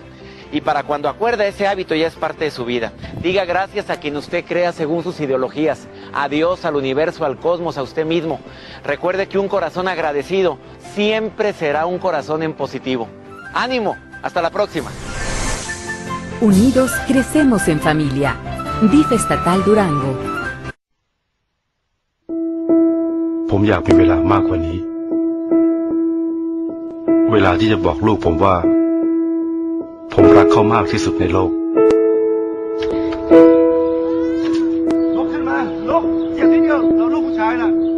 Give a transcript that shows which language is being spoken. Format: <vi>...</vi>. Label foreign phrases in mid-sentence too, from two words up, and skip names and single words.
<es>Y para cuando acuerda, ese hábito ya es parte de su vida. Diga gracias a quien usted crea según sus ideologías, a Dios, al universo, al cosmos, a usted mismo. Recuerde que un corazón agradecido siempre será un corazón en positivo. ¡Ánimo! ¡Hasta la próxima! Unidos crecemos en familia. DIF Estatal Durango.</es> <th>ผมอยากมีเวลามากกว่านี้เวลาที่จะบอกลูกผมว่าผมรักเขามากที่สุดในโลกลุกขึ้นมาลุกเสียงนิดเดียวเราลูกผู้ชายน่ะ</th>